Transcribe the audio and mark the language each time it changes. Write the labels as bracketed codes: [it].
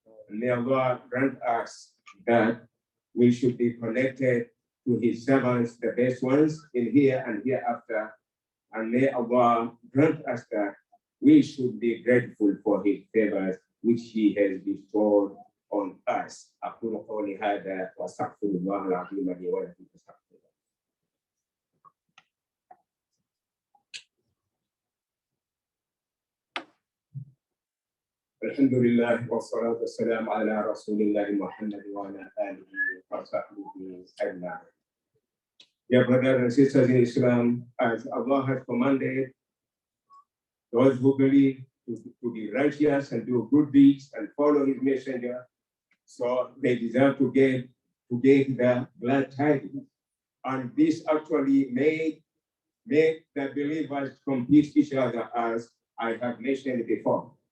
[en] And may Allah grant us that we should be connected to His servants, the best ones in here and hereafter. And may Allah grant us that we should be grateful for His favors which He has bestowed on us. [ar] أقول قولي هذا وأستغفر الله العظيم لي ولكم فاستغفروه. الحمد لله والصلاة والسلام على رسول الله محمد وعلى آله وصحبه أجمعين. [en] Dear brothers and sisters in Islam, as Allah has commanded those who believe to be righteous and do good deeds and follow His messenger, so they deserve to get the glad tidings. And this actually made the believers compete each other, as I have mentioned before.